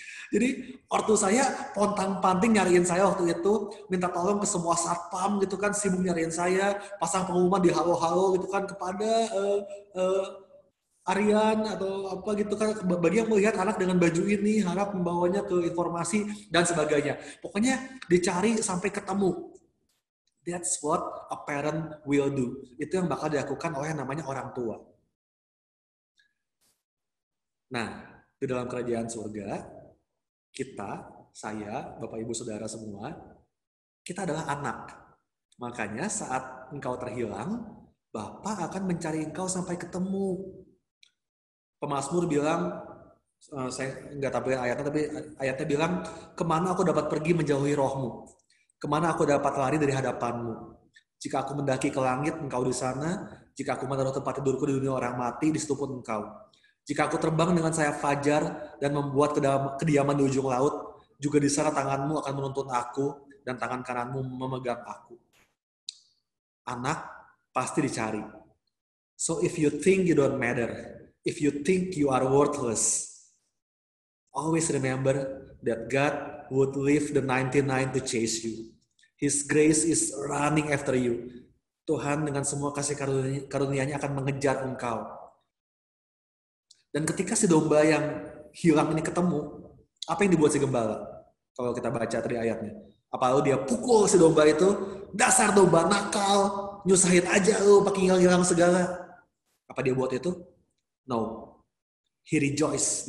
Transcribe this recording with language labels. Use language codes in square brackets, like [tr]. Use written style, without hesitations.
[id] Jadi ortu saya pontang-panting nyariin saya waktu itu, minta tolong ke semua satpam gitu kan, sibuk nyariin saya, pasang pengumuman di halo-halo gitu kan kepada Aryan atau apa gitu kan, bagi yang melihat anak dengan baju ini harap membawanya ke informasi dan sebagainya. Pokoknya dicari sampai ketemu. [en] That's what a parent will do. [id] Itu yang bakal dilakukan oleh yang namanya orang tua. Nah, di dalam kerajaan surga, kita, saya, Bapak Ibu Saudara semua, kita adalah anak. Makanya saat engkau terhilang, Bapak akan mencari engkau sampai ketemu. Pemazmur bilang, saya nggak tahu ayatnya, tapi ayatnya bilang, kemana aku dapat pergi menjauhi rohmu? Kemana aku dapat lari dari hadapanmu? Jika aku mendaki ke langit, engkau di sana. Jika aku menaruh tempat tidurku di dunia orang mati, di situ pun engkau. Jika aku terbang dengan sayap fajar dan membuat kediaman di ujung laut, juga di sana tanganmu akan menuntun aku dan tangan kananmu memegang aku. Anak pasti dicari. [en] So if you think you don't matter, if you think you are worthless, always remember that God would leave the 99 to chase you. His grace is running after you. [id] Tuhan dengan semua kasih karunia-Nya akan mengejar engkau. Dan ketika si domba yang hilang ini ketemu, apa yang dibuat si gembala? Kalau kita baca tadi ayatnya. Apa lalu dia pukul si domba itu, dasar domba nakal, nyusahin aja lu pakai hilang-hilang segala. Apa dia buat itu? [en] No. He rejoice.